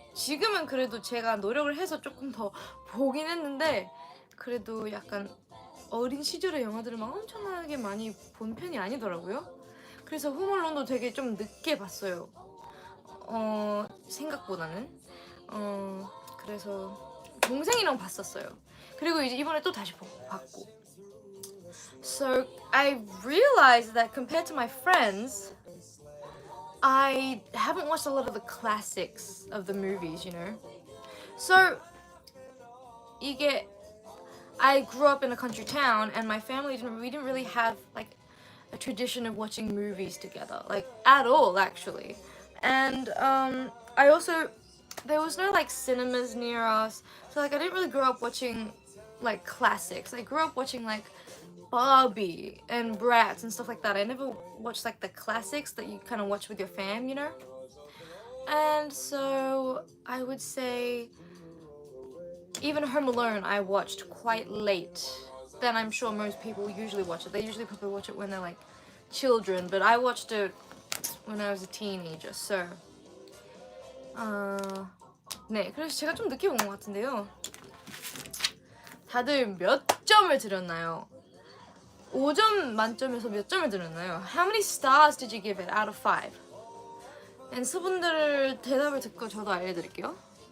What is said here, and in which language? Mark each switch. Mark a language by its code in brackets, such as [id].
[ko] 지금은 그래도 제가 노력을 해서 조금 더 보긴 했는데 그래도 약간 어린 시절의 영화들을 막 엄청나게 많이 본 편이 아니더라고요. 그래서 홈얼론도 되게 좀 늦게 봤어요. 생각보다는. 그래서 동생이랑 봤었어요. 그리고 이제 이번에 또 다시 봤고. [en] So I realized that compared to my friends, I haven't watched a lot of the classics of the movies, you know. So [ko] 이게 [en] I grew up in a country town, and my family we didn't really have like a tradition of watching movies together, like at all actually. And I also there was no like cinemas near us, so like I didn't really grow up watching like classics. I grew up watching like Barbie and Bratz and stuff like that. I never watched like the classics that you kind of watch with your fam, you know. And so I would say even Home Alone I watched quite late than I'm sure most people usually watch it. They usually probably watch it when they're like children, but I watched it when I was a teenager. [ko] So 네, 그래서 제가 좀 늦게 본 것 같은데요. 다들 몇 점을 드렸나요? 5점 만점에서 몇 점을 드렸나요? [en] How many stars did you give it out of 5? [ko] 앤서분들 대답을 듣고 저도 알려드릴게요.